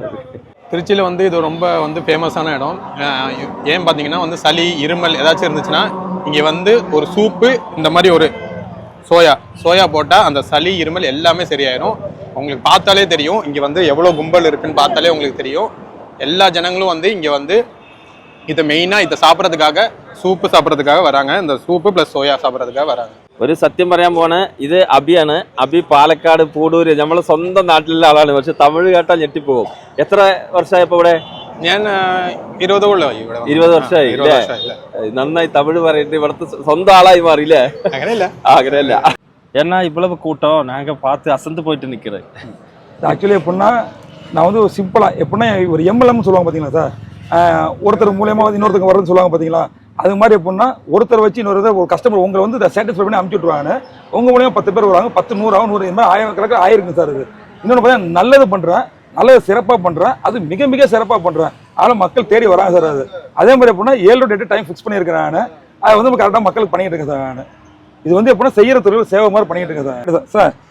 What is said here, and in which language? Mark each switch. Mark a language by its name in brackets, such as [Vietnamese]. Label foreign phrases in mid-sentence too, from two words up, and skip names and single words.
[Tamil] திருச்சியில் வந்து இது ரொம்ப வந்து ஃபேமஸான இடம் ஏன் பார்த்தீங்கன்னா வந்து சளி இருமல் ஏதாச்சும் இருந்துச்சுன்னா இங்கே வந்து ஒரு சூப்பு இந்த மாதிரி ஒரு சோயா போட்டால் அந்த சளி இருமல் எல்லாமே சரியாயிடும் உங்களுக்கு பார்த்தாலே தெரியும் இங்கே வந்து எவ்வளோ கும்பல் இருக்குன்னு பார்த்தாலே உங்களுக்கு தெரியும் எல்லா ஜனங்களும் வந்து இங்கே வந்து இதை மெயினாக இதை சாப்பிட்றதுக்காக சூப்பு சாப்பிட்றதுக்காக வராங்க இந்த [English] soup plus soya [Tamil] சாப்பிட்றதுக்காக வராங்க [Malayalam] ഒരു സത്യം പറയാൻ പോണേ ഇത് അബിയാണ് അബി പാലക്കാട് പൂടൂര് നമ്മളെ സ്വന്തം നാട്ടിലുള്ള ആളാണ് പക്ഷെ തമിഴ് കേട്ടാൽ ഞെട്ടിപ്പോകും എത്ര വർഷമായപ്പോ ഇവിടെ ഞാൻ 20 വർഷമായി നന്നായി തമിഴ് പറയിട്ട് ഇവിടുത്തെ സ്വന്തം ആളായി മാറിയില്ലേ അങ്ങനെയല്ല [Tamil] ஏன்னா இவ்வளவு கூட்டம் நாங்க பார்த்து அசந்து போயிட்டு நிக்கிறேன் ஆக்சுவலி எப்படின்னா நான் வந்து சிம்பிளா எப்படின்னா ஒரு எம்எல்எம் சொல்லுவாங்க பாத்தீங்களா சார் ஒருத்தர் மூலியமா வந்து இன்னொருத்தருக்கு வருதுன்னு சொல்லுவாங்க பாத்தீங்களா அது மாதிரி எப்படின்னா ஒருத்தர் வச்சு இன்னொரு ஒரு கஸ்டமர் உங்களை வந்து சாட்டிஸ்ஃபை பண்ணி அனுப்பிச்சு விட்டுருவாங்க உங்க மூலியமா 10 பேர் வருவாங்க 10 100 ஆகும் 100 இந்த மாதிரி 1000 கணக்கு ஆயிருக்கு சார் இது இன்னொன்று பார்த்தீங்கன்னா நல்லது பண்றேன் நல்லது சிறப்பாக பண்றேன் அது மிக மிக சிறப்பாக பண்றேன் அதனால மக்கள் தேடி வராங்க சார் அது அதே மாதிரி எப்படின்னா 7 [English] date time fix [Tamil] பண்ணியிருக்கிறேன் நான் அதை வந்து கரெக்டாக மக்களுக்கு பண்ணிட்டு இருக்கேன் சார் நான் இது வந்து எப்படின்னா செய்யற தொழில் சேவை மாதிரி பண்ணிட்டு இருக்கேன் சார் சார்